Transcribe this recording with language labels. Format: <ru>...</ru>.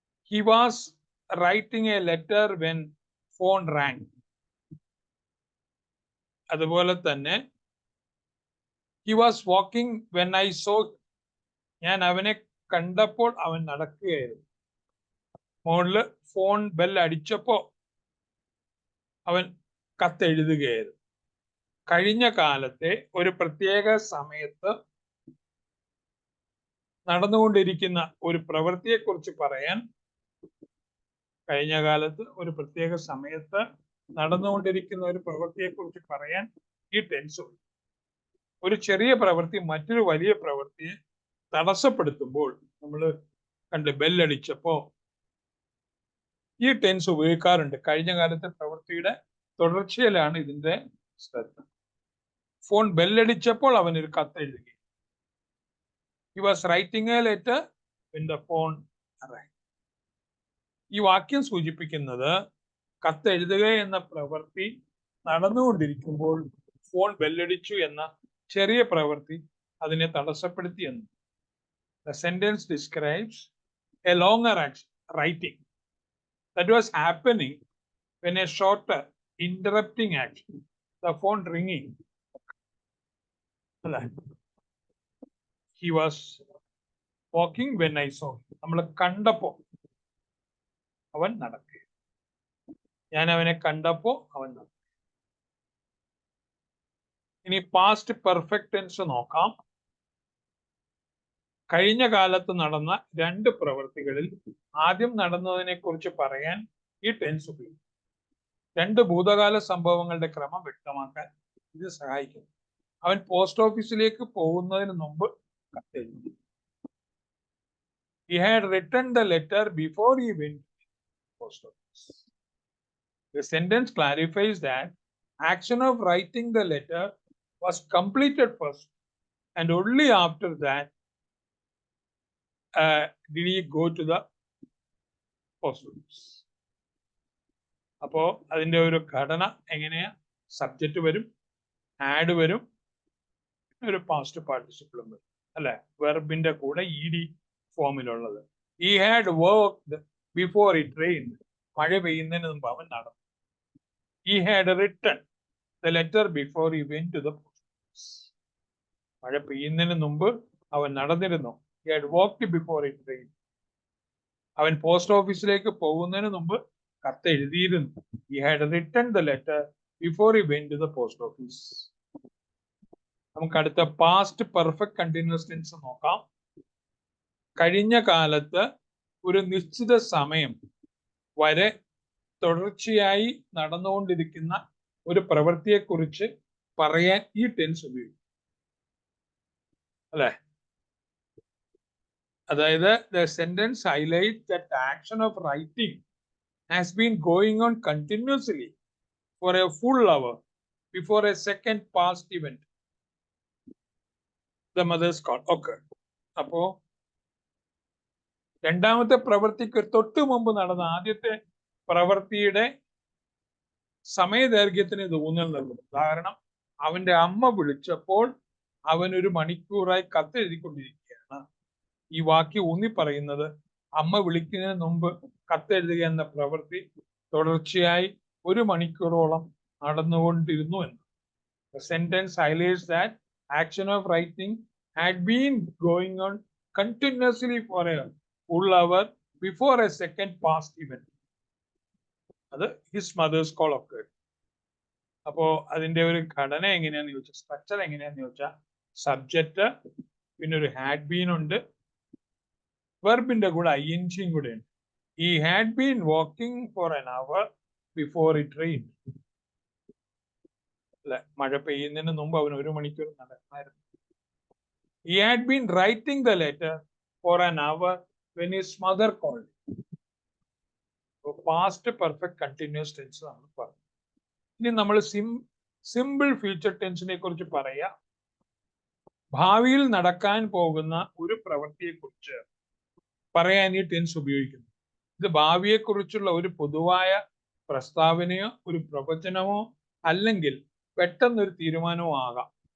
<en>He was writing a letter when phone rang.</en> <ml>അതുപോലെ തന്നെ</ml> <en>he was walking when I saw.</en> <ml>ഞാൻ അവനെ കണ്ടപ്പോൾ അവൻ നടക്കുകയായിരുന്നു. മോളില് ഫോൺ ബെൽ അടിച്ചപ്പോ അവൻ കത്തെഴുതുകയായിരുന്നു. കഴിഞ്ഞ കാലത്തെ ഒരു പ്രത്യേക സമയത്ത് നടന്നുകൊണ്ടിരിക്കുന്ന ഒരു പ്രവൃത്തിയെ കുറിച്ച് പറയാൻ, കഴിഞ്ഞ കാലത്ത് ഒരു പ്രത്യേക സമയത്ത് നടന്നുകൊണ്ടിരിക്കുന്ന ഒരു പ്രവൃത്തിയെ കുറിച്ച് പറയാൻ ഈ ടെൻസ്. ഒരു ചെറിയ പ്രവൃത്തി മറ്റൊരു വലിയ പ്രവൃത്തിയെ തടസ്സപ്പെടുത്തുമ്പോൾ നമ്മൾ കണ്ട് ബെല്ലടിച്ചപ്പോ ഈ ടെൻസ് ഉപയോഗിക്കാറുണ്ട്. കഴിഞ്ഞ കാലത്തെ പ്രവൃത്തിയുടെ തുടർച്ചയിലാണ് ഇതിന്റെ ശ്രദ്ധ. ഫോൺ ബെല്ലടിച്ചപ്പോൾ അവനൊരു കത്ത് എഴുതുക.</ml> <en>He was writing a letter when the phone rang.</en> <ml>ഈ വാക്യം സൂചിപ്പിക്കുന്നത് കത്ത് എഴുതുക എന്ന പ്രവൃത്തി നടന്നുകൊണ്ടിരിക്കുമ്പോൾ ഫോൺ ബെല്ലടിച്ചു എന്ന ചെറിയ പ്രവൃത്തി അതിനെ തടസ്സപ്പെടുത്തി എന്ന്.</ml> <en>The sentence describes a longer action, writing, that was happening when a shorter, interrupting action, the phone ringing. He was walking when I saw.</en> <ml>നമ്മൾ കണ്ടപ്പോ അവൻ നടക്കുക. ഞാൻ അവനെ കണ്ടപ്പോ അവൻ നടക്കുക. ഇനി പാസ്റ്റ് പെർഫെക്റ്റ് ടെൻസ് നോക്കാം. കഴിഞ്ഞ കാലത്ത് നടന്ന 2 പ്രവൃത്തികളിൽ ആദ്യം നടന്നതിനെ കുറിച്ച് പറയാൻ ഈ ടെൻസ് ഉപയോഗിക്കും. 2 ഭൂതകാല സംഭവങ്ങളുടെ ക്രമം വ്യക്തമാക്കാൻ ഇത് സഹായിക്കുന്നു. അവൻ പോസ്റ്റ് ഓഫീസിലേക്ക് പോകുന്നതിന് മുമ്പ് കത്തെഴുതി.</ml> <en>He had written the letter before he went to the post office. The sentence clarifies that action of writing the letter was completed first, and only after that did he go to the</en> <ml>post office. അപ്പോ അതിന്റെ ഒരു ഘടന എങ്ങനെയാ? Subject വരും, add വരും, ഒരു past പാർട്ടിസിപ്പിളും വരും അല്ലെ? വെർബിന്റെ കൂടെ ED ഫോമിലുള്ളത്.</ml> <en>He had worked before it rained.</en> <ml>മഴ പെയ്യുന്നതിന് മുമ്പ് അവൻ നടന്നു.</ml> <en>He had written the letter before he went to the post office.</en> <ml>മഴ പെയ്യുന്നതിന് മുമ്പ് അവൻ നടന്നിരുന്നു.</ml> <en>He had walked before it rained.</en> <ml>അവൻ പോസ്റ്റ് ഓഫീസിലേക്ക് പോകുന്നതിന് മുമ്പ് കത്ത് എഴുതിയിരുന്നു.</ml> <en>He had written the letter before he went to the post office.</en> <ml>നമുക്ക് അടുത്ത പാസ്റ്റ് പെർഫെക്റ്റ് കണ്ടിന്യൂസ് ടെൻസ് നോക്കാം. കഴിഞ്ഞ കാലത്ത് ഒരു നിശ്ചിത സമയം വരെ തുടർച്ചയായി നടന്നുകൊണ്ടിരിക്കുന്ന ഒരു പ്രവൃത്തിയെക്കുറിച്ച് പറയാൻ ഈ ടെൻസ് ഉപയോഗിക്കും അല്ലെ? അതായത്</ml> <en>the sentence highlights that the action of writing has been going on continuously for a full hour before a second past event, the mother's call occurred.</en> <ml>അപ്പോ രണ്ടാമത്തെ പ്രവൃത്തിക്ക് തൊട്ട് മുമ്പ് നടന്ന ആദ്യത്തെ പ്രവൃത്തിയുടെ സമയദൈർഘ്യത്തിന് ഇത് ഊന്നൽ നൽകുന്നു. ഉദാഹരണം, അവന്റെ അമ്മ വിളിച്ചപ്പോൾ അവൻ 1 മണിക്കൂറായി കത്തെഴുതിക്കൊണ്ടിരിക്കുകയാണ്. ഈ വാക്യം ഊന്നി പറയുന്നത് അമ്മ വിളിക്കുന്നതിന് മുമ്പ് കത്തെഴുതുക എന്ന പ്രവൃത്തി തുടർച്ചയായി 1 മണിക്കൂറോളം നടന്നുകൊണ്ടിരുന്നു എന്ന്.</ml> <en>The sentence highlights that action of writing had been going on continuously for a full hour before a second past event.</en> <ml>അത്</ml> <en>his mother's call occurred.</en> <ml>അപ്പോ അതിന്റെ ഒരു ഘടന എങ്ങനെയാന്ന് ചോദിച്ചാൽ, സ്ട്രക്ചർ എങ്ങനെയാന്ന് ചോദിച്ചാൽ, സബ്ജക്റ്റ്, പിന്നെ ഒരു ഹാഡ് ബീൻ ഉണ്ട്, വെർബിന്റെ കൂടെ ING കൂടെ ഉണ്ട്.</ml> <en>He had been walking for an hour before it rained.</en> <ml>അല്ലെ, മഴ പെയ്യുന്നതിന് മുമ്പ് അവൻ 1 മണിക്കൂർ നടന്നായിരുന്നു.</ml> <en>He had been writing the letter for an hour when his mother called.</en> <ml>Past perfect continuous tense ആണ് പറഞ്ഞത്. ഇനി നമ്മൾ സിമ്പിൾ ഫ്യൂച്ചർ ടെൻസിനെ കുറിച്ച് പറയാം. ഭാവിയിൽ നടക്കാൻ പോകുന്ന ഒരു പ്രവൃത്തിയെ കുറിച്ച് പറയാൻ ഈ ടെൻസ് ഉപയോഗിക്കുന്നു. ഇത് ഭാവിയെ കുറിച്ചുള്ള ഒരു പൊതുവായ പ്രസ്താവനയോ ഒരു പ്രവചനമോ അല്ലെങ്കിൽ പെട്ടെന്നൊരു തീരുമാനമോ ആകാം.</ml>